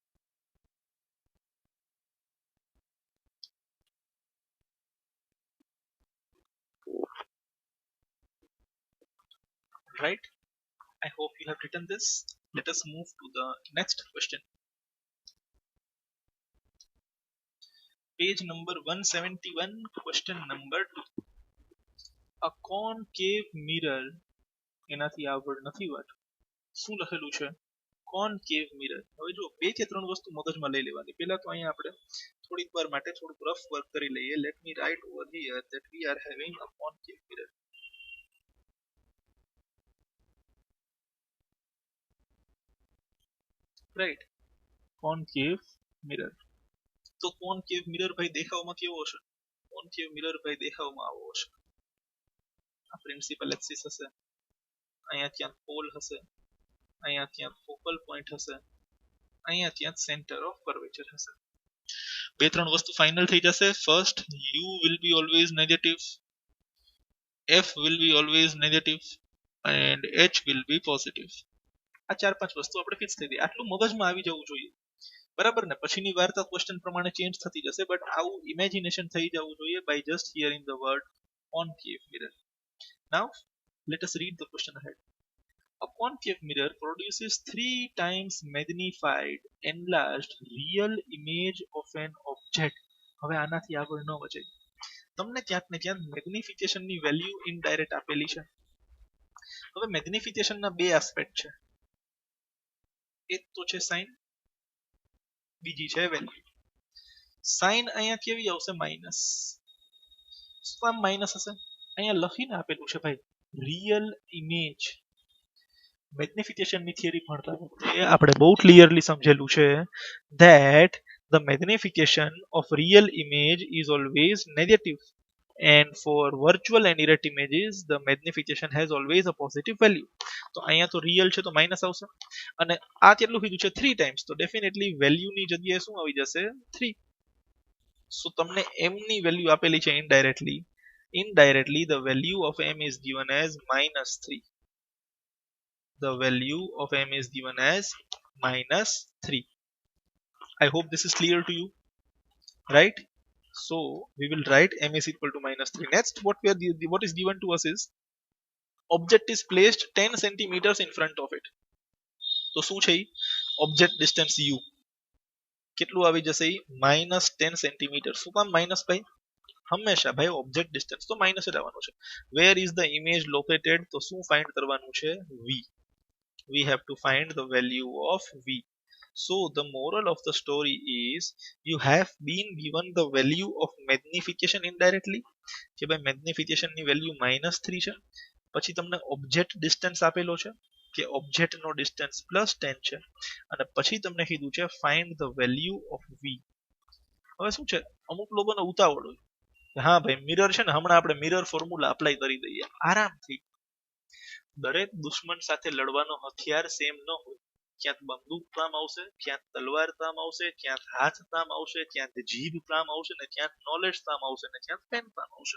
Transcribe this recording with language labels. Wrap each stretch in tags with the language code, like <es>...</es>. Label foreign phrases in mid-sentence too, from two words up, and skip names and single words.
<en>Right? I hope you have written this. Let us move to the next question. Page number 171, question number 2. A concave mirror</en> <gu>એનાથી આગળ નથી વાત શું લખેલું છે</gu> <en>concave mirror.</en> <gu>હવે જો બે કે ત્રણ વસ્તુ મગજમાં લઈ લેવાની પહેલા તો અહીંયા આપણે થોડીક વાર માટે થોડુંક રફ વર્ક કરી લઈએ.</gu> <en>Let me write over here that we are having a concave mirror. right concave mirror</en> <gu>તો</gu> <en>concave mirror</en> <gu>ભાઈ દેખાવમાં કેવો હશે</gu> <en>concave mirror</en> <gu>ભાઈ દેખાવમાં આવો હશે આ</gu> <en>principal axis</en> <gu>હશે અહીંયા ત્યાં પોલ હશે અહીંયા ત્યાં</gu> <en>focal point</en> <gu>હશે અહીંયા ત્યાં</gu> <en>centre of curvature</en> <gu>હશે બે ત્રણ વસ્તુ ફાઇનલ થઈ જશે</gu> <en>first u will be always negative f will be always negative and h will be positive.</en> <gu>આ ચાર પાંચ વસ્તુ આપણે ફિક્સ થઈ ગઈ આટલું મગજમાં આવી જવું જોઈએ બરાબર ને પછીની વાર્તા ક્વેશ્ચન પ્રમાણે ચેન્જ થતી જશે બટ આવું ઇમેજિનેશન થઈ જવું જોઈએ</gu> <en>by just hearing the word concave mirror. Now let us read the question ahead. A concave mirror produces 3 times magnified enlarged real image of an object.</en> <gu>હવે આનાથી આગળ ન વચાય તમને ક્યાંક ને ક્યાંક મેગ્નિફિકેશન ની વેલ્યુ ઇનડાયરેક્ટ આપેલી છે હવે મેગ્નિફિકેશન ના બે એસ્પેક્ટ છે એક તો છે સાઇન બીજી છે વેલ્યુ સાઇન અહીંયા કેવી આવશે માઇનસ શું કામ માઇનસ હશે અહીંયા લખીને આપેલું છે ભાઈ</gu> <en>real image</en> <gu>મેગ્નિફિકેશન ની થિયરી ભણતા વખતે આપણે બહુ ક્લિયરલી સમજેલું છે</gu> <en>that the magnification of real image is always negative. and for virtual and errata images the magnification has always a positive value.</en> <gu>તો અહીંયા તો real છે તો માઇનસ આવશે અને આ કેટલું કીધું છે 3 times તો ડેફિનેટલી વેલ્યુ ની જગ્યાએ શું આવી જશે 3.</gu> <en>સો</en> <gu>તમને m ની વેલ્યુ આપેલી છે</gu> <en>indirectly the value of m is given as -3. The value of m is given as -3. I hope this is clear to you, right? So we will write m is equal to -3. Next, what is given to us is object is placed 10 centimeters in front of it.</en> <gu>તો શું છે</gu> <en>object distance u</en> <gu>કેટલું આવી જશે -10 centimeters. શું કામ માઇનસ ભાઈ? હંમેશા ભાઈ</gu> <en>object distance</en> <gu>તો માઇનસ જ આવવાનું છે.</gu> <en>Where is the image located?</en> <gu>તો શું ફાઇન્ડ કરવાનું છે v.</gu> <en>We have to find the value of v. So the moral of the story is you have been given the value of magnification indirectly</en> <gu>કે ભાઈ magnification ની value -3 છે. પછી તમને</gu> <en>object distance</en> <gu>આપેલો છે કે object નો distance +10 છે અને પછી તમને કીધું છે</gu> <en>find the value of v.</en> <gu>હવે શું છે અમુક લોકોને ઉતાવળ હોય હા ભાઈ મિરર છે ને હમણાં આપણે</gu> <en>mirror formula apply</en> <gu>કરી દઈએ આરામથી. દરેક દુશ્મન સાથે લડવાનો હથિયાર સેમ ન હોય. ક્યાંક બંદૂક કામ આવશે, ક્યાંક તલવાર કામ આવશે, ક્યાંક હાથ કામ આવશે, ક્યાંક જીભ કામ આવશે ને ક્યાંક નોલેજ કામ આવશે ને ક્યાંક પેન કામ આવશે.</gu>